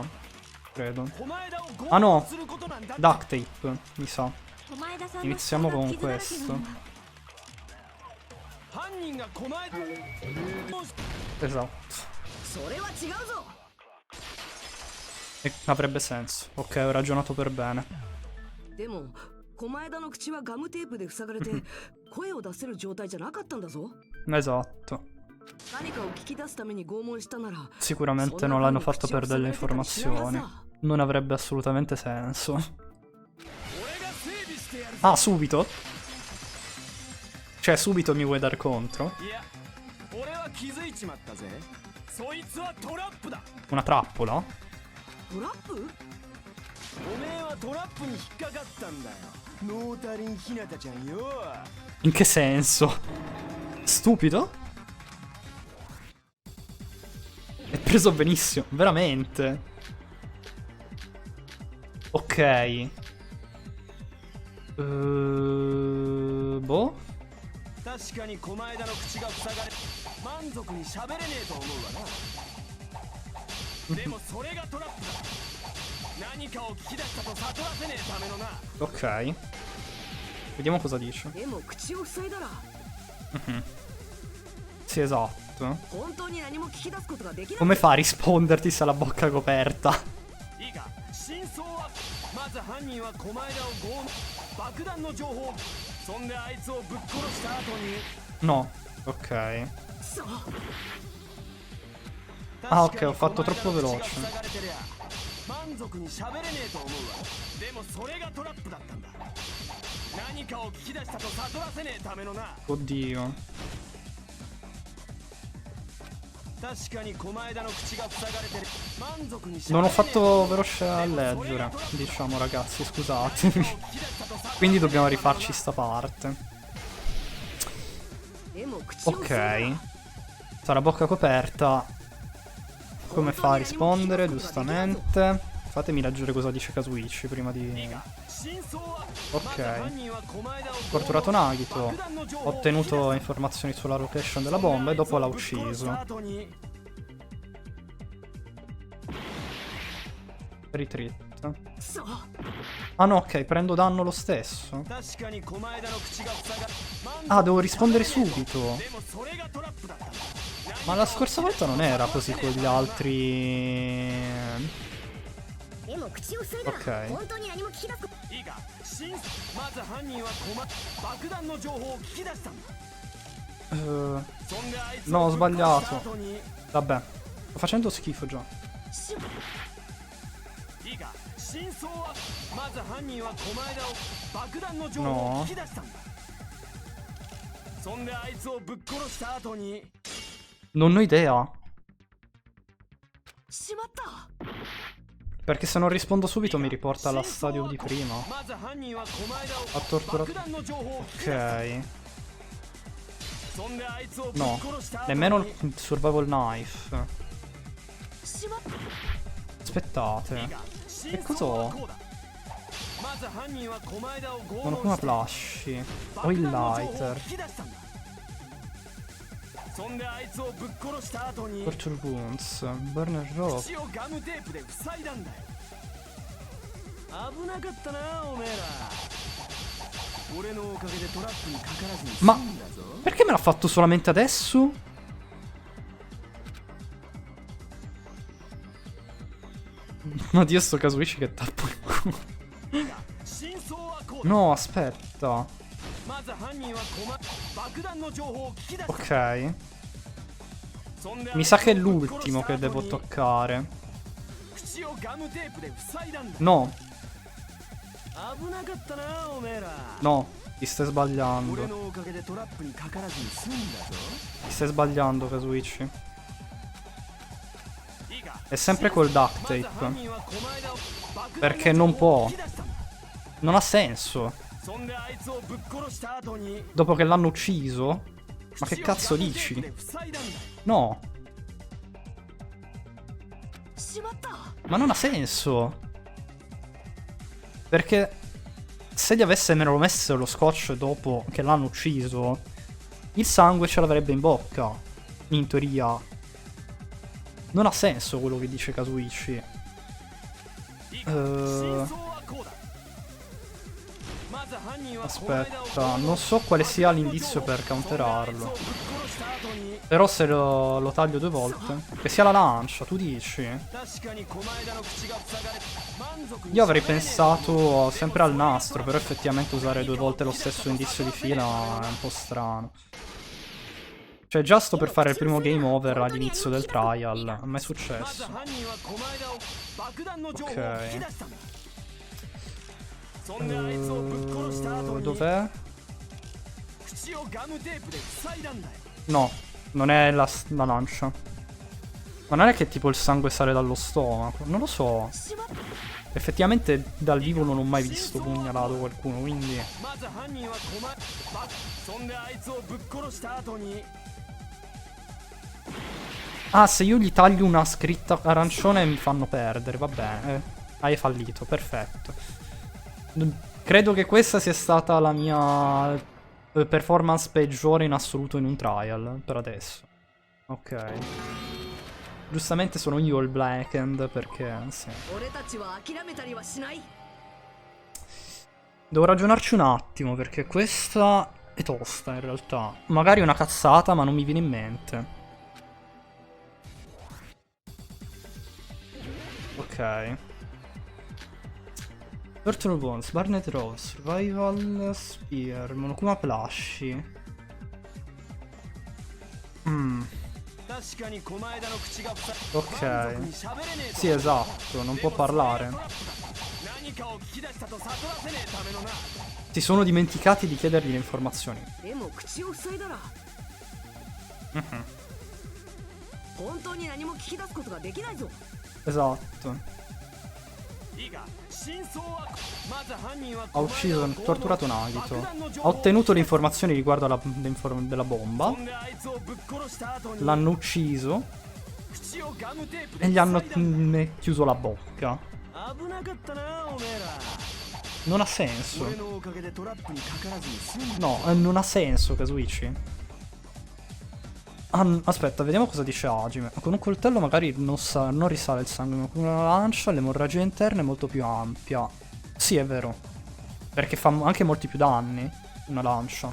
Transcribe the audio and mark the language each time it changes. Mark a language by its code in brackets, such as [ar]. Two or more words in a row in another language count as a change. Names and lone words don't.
[it] Credo. Ah no! [en] Duct tape, [it] mi sa. Iniziamo con questo. Esatto. E avrebbe senso. Ok, ho ragionato per bene. [ja] でも狛江田の口はガムテープで塞がれて声を出せる状態じゃなかったんだぞ。 [it] Esatto. [ja] 何かを聞き出すために拷問したなら [it] Sicuramente non l'hanno fatto per delle informazioni. Non avrebbe assolutamente senso. Ah, subito? Cioè, subito mi vuoi dar contro? Una trappola? [ja] トラップ？おめえはトラップに引っかかったんだよ。ノータリンひなたちゃんよ。 [it] In che senso? Stupido? È preso benissimo, veramente. Ok. Boh. [ja] 確かに狛江田の口が塞がれ満足に喋れねえと思うわな。でもそれがトラップだ。何かを聞き出したと悟らせねえためのな。 [it] Ok. Vediamo cosa dice. [ja] でも口を塞いだら [it] Sì, esatto. [ja] 本当に何も聞き出すことができない。 [it] Come fa a risponderti se ha la bocca coperta? [ja] いいか、真相はまず犯人は狛枝を爆弾の情報、そんであいつをぶっ殺した後に [it] No, ok. [ja] そう [it] Ah, ok, ho fatto troppo veloce. [ja] 満足に喋れねえと思うわ。でもそれがトラップだったんだ。何かを聞き出したと悟らせねえためのな。 [it] Oddio. [ja] 確かに狛枝の口が塞がれてる。満足に [it] Non ho fatto veloce a leggere, diciamo ragazzi, scusatemi. Quindi dobbiamo rifarci sta parte. [ja] でも口を塞いだ [it] Ok. Sarà bocca coperta. Come fa a rispondere, giustamente. Fatemi leggere cosa dice Kazuichi prima di... [ja] 真相は [it] Ok. [ja] 犯人は狛枝を [it] Torturato Nagito. Ho ottenuto informazioni sulla location della bomba e dopo l'ha ucciso. Retreat. [ja] そう [it] Ah no, ok, prendo danno lo stesso. [ja] 確かに狛枝の口が塞が [it] Ah, devo rispondere subito. [ja] でもそれがトラップだったんだ。 [it] Ma la scorsa volta non era così con gli altri... [ja] でも口を塞いだら [it] Ok. [ja] 本当に何も聞き出すこいいか、まず犯人は爆弾の情報を聞き出したんだ。そんであいつ [it] No, [ja] を [it] ho [ja] ぶっ殺した [it] sbagliato. [ja] 後に [it] Vabbè, sto facendo schifo già. [ja] いいか、真相はまず犯人は狛枝を爆弾の情報を聞き出したんだ。そんであいつをぶっ殺した後に [it] Non ho idea. [ja] しまった [it] Perché se non rispondo subito mi riporta alla stadio di prima. [ja] まず犯人は狛枝を [it] Ha torturato... [ja] 爆弾の情報を聞き出した [it] Ok. [ja] そんであいつをぶっ [it] No, [ja] 殺した後に [it] nemmeno il [en] survival knife. [ja] しまった [it] Aspettate. [ja] 真 [it] Che cosa [ja] 相は [it] ho? [ja] こうだ。まず犯人は狛枝を拷 [it] Sono [ja] 問 [it] come [ja] して [it] flash. Ho [ja] 爆 [it] il [ja] 弾の情報を [it] lighter. [ja] 聞き出したんだ。そんであいつをぶっ殺した後に [en] Torture wounds. Burner rope. [ja] 口をガムテープで塞いだんだよ。危なかったなおめえら。俺のおかげでトラップにかからずに済 [it] Ma [ja] んだぞ。 [it] perché me l'ha fatto solamente adesso? Oddio sto Kazuichi che tappo il culo. [ja] 真相はこうだ。 [it] No, aspetta. [ja] まず犯人は爆弾の情報を聞き出した。 [it] Ok. [ja] そんで [it] Mi sa che è l'ultimo che devo toccare. [ja] 口をガムテープで塞いだんだ。 [it] No, [ja] 危なかったなおめえら。 [it] no, ti stai [ja] 俺 [it] sbagliando. [ja] のおかげでトラップにかからずに済んだぞ。 [it] Ti stai sbagliando, Kazuichi. [ja] いいか。 [it] È sempre col duct [ja] まず [it] tape. [ja] 犯人は狛枝を爆弾 [it] Perché [ja] の [it] non [ja] 情報を [it] può. [ja] 聞き出したんだ。 [it] Non ha senso. [ja] そんであいつをぶっ殺した後に [it] Dopo che l'hanno ucciso? Ma che [ja] 口を [it] cazzo [ja] ガムテープ [it] dici? [ja] で塞いだんだよ。 [it] No, [ja] しまった [it] ma non ha senso. Perché se gli avessero messo lo scotch dopo che l'hanno ucciso, il sangue ce l'avrebbe in bocca. In teoria. Non ha senso quello che dice Kazuichi. [ja] いいか。真相はこうだ。まず犯人は狛枝を [it] Aspetta, non so quale sia l'indizio per [ja] そんであいつを [it] counterarlo. [ja] ぶっ殺した後に [it] Però se lo taglio 2 volte. Che sia la lancia, tu dici? [ja] 確かに狛枝の口が塞がれ満足に [it] Io avrei pensato sempre al nastro, però effettivamente usare 2 volte lo stesso indizio di fila è un po' strano. Cioè già sto per fare il primo [en] game over [it] all'inizio del trial, a me è [ja] まず [it] successo. [ja] 犯人は狛枝を爆弾の情報を聞き出したんだ。そんであいつをぶっ殺した後に [it] Dov'è? [ja] 口をガムテープで塞いだんだよ。 [it] No, non è la lancia. Ma non è che tipo il sangue sale dallo stomaco, non lo so. [ja] しまった [it] Effettivamente dal vivo non ho mai visto pugnalato qualcuno, quindi... [ja] まず犯人はそんであいつをぶっ殺した後に [it] Ah, se io gli taglio una scritta arancione mi fanno perdere, va bene. Hai fallito, perfetto. Credo che questa sia stata la mia performance peggiore in assoluto in un trial, per adesso. Ok. Giustamente sono io il blackened, perché... sì. [ja] 俺たちは諦めたりはしない [it] Devo ragionarci un attimo, perché questa è tosta in realtà. Magari è una cazzata, ma non mi viene in mente. Ok. Turtle Bones, Barnet Rose, Survival Spear, Monokuma Plushie. [ja] 確かに狛枝の口が塞 [it] Ok. [ja] 満足に喋れねえと [it] Sì, esatto, non può parlare. [ja] 何かを聞き出したと悟らせねえためのな [it] Si sono dimenticati di chiedergli le informazioni. [ja] でも口を塞いだら本当に何も聞き出すことができないぞ。 [it] Esatto. [ja] いいか真相はまず犯人は [it] Ha ucciso e torturato Nagito. Ha ottenuto le informazioni riguardo della bomba. [ja] そんであいつをぶっ殺した後に [it] L'hanno ucciso [ja] 口をガムテープで [it] e gli hanno [ja] 塞いだんだ [it] chiuso la bocca. [ja] 危なかったなおめえら [it] Non ha senso. [ja] 俺のおかげでトラップにかからずに済んだ [it] No, non ha senso, Kazuichi. Aspetta, vediamo cosa dice Hajime. Con un coltello magari non risale il sangue, ma con una lancia l'emorragia interna è molto più ampia. Sì, è vero. Perché fa anche molti più danni una lancia.